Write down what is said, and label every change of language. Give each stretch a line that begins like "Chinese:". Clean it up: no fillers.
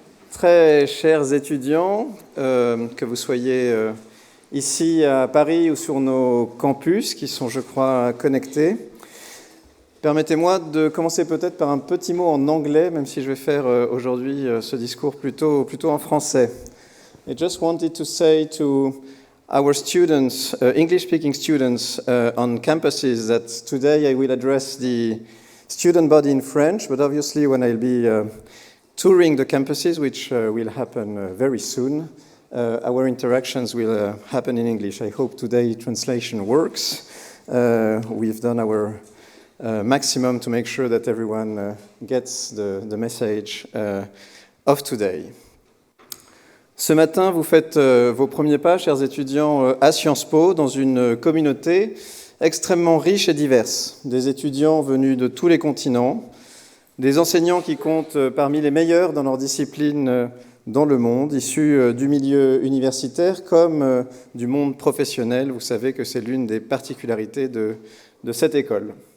French: Très chers étudiants, que vous soyez ici à Paris ou sur nos campus qui sont, je crois, connectés. Permettez-moi de commencer peut-être par un petit mot en anglais, même si je vais faire aujourd'hui ce discours plutôt en français.
English: I just wanted to say to our students, English-speaking students on campuses, that today I will address the student body in French, but obviously when I'll be touring the campuses, which will happen very soon, our interactions will happen in English. I hope today translation works. We've done our maximum to make sure that everyone gets the message of today.
French: Ce matin, vous faites vos premiers pas, chers étudiants, à Sciences Po, dans une communauté extrêmement riche et diverse. Des étudiants venus de tous les continents, des enseignants qui comptent parmi les meilleurs dans leur discipline dans le monde, issus du milieu universitaire comme du monde professionnel. Vous savez que c'est l'une des particularités de cette école.